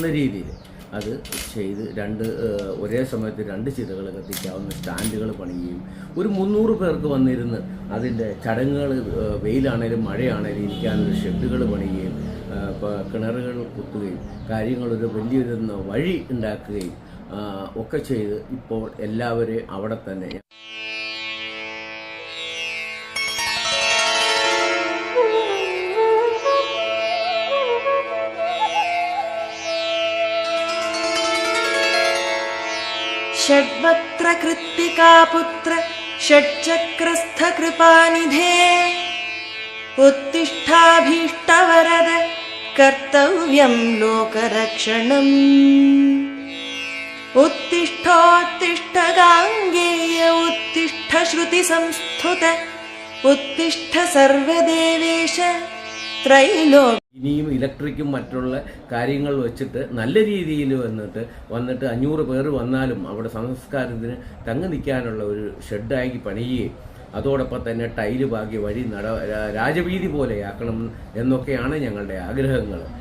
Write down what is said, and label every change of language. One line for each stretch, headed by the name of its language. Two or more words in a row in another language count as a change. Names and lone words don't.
Malayalam: രീതിയിൽ അത് ചെയ്ത് ഒരേ സമയത്ത് 2 ചിതകൾ കത്തിക്കാവുന്ന സ്റ്റാൻഡുകൾ പണിയുകയും ഒരു 300 പേർക്ക് വന്നിരുന്ന് അതിൻ്റെ ചടങ്ങുകൾ വെയിലാണേലും മഴയാണേലും ഇരിക്കാനൊരു ഷെഡുകൾ പണിയുകയും കിണറുകൾ കുത്തുകയും കാര്യങ്ങളൊരു വലിയൊരു വഴി ഉണ്ടാക്കുകയും ഒക്കെ ചെയ്ത് ഇപ്പോൾ എല്ലാവരെയും അവിടെ തന്നെ
Sanskrit: षड्वक्त्रकृत्तिकापुत्र षट्चक्रस्थकृपानिधे उत्तिष्ठाभीष्टवरद कर्तव्यं लोकरक्षणम् उत्तिष्ठोत्तिष्ठ गाङ्गेय उत्तिष्ठ श्रुतिसंस्थुत उत्तिष्ठ सर्वदेवेश त्रैलोक्य.
Malayalam: ഇനിയും ഇലക്ട്രിക്കും മറ്റുള്ള കാര്യങ്ങൾ വെച്ചിട്ട് നല്ല രീതിയിൽ വന്നിട്ട് 500 പേര് വന്നാലും അവിടെ സംസ്കാരത്തിന് തങ്ങി നിൽക്കാനുള്ള ഒരു ഷെഡാക്കി പണിയുകയും അതോടൊപ്പം തന്നെ ടൈല് പാകി വഴി രാജവീതി പോലെയാക്കണം എന്നൊക്കെയാണ് ഞങ്ങളുടെ ആഗ്രഹങ്ങൾ.